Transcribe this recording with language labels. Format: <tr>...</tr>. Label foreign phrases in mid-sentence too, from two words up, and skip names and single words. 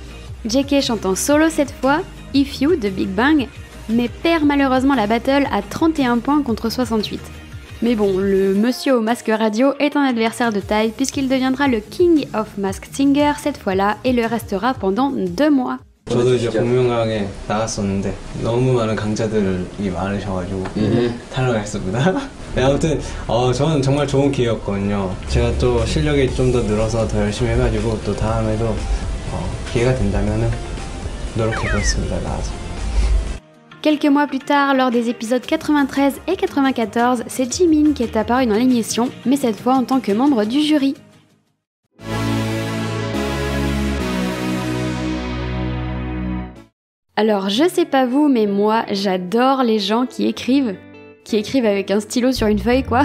<fr>JK chante en solo cette fois, If You de Big Bang, mais perd malheureusement la battle à 31 points contre 68. Mais bon, le monsieur au masque radio est un adversaire de taille puisqu'il deviendra le King of Masked Singer cette fois-là et le restera pendant 2 mois.</fr> <ko>저도 이제 공명강에 나갔었는데 너무 많은 강자들이 많으셔가지고 탈락했습니다. 네, 아무튼 저는 정말 좋은 기회였거든요. 제가 또 실력이 좀 더 늘어서 더 열심히 해가지고 또 다음에도 기회가 된다면은 노력해보겠습니다. 나와서.</ko> <fr>Quelques mois plus tard, lors des épisodes 93 et 94, c'est Jimin qui est apparu dans l'émission, mais cette fois en tant que membre du jury. Alors je sais pas vous, mais moi j'adore les gens qui écrivent avec un stylo sur une feuille quoi.</fr>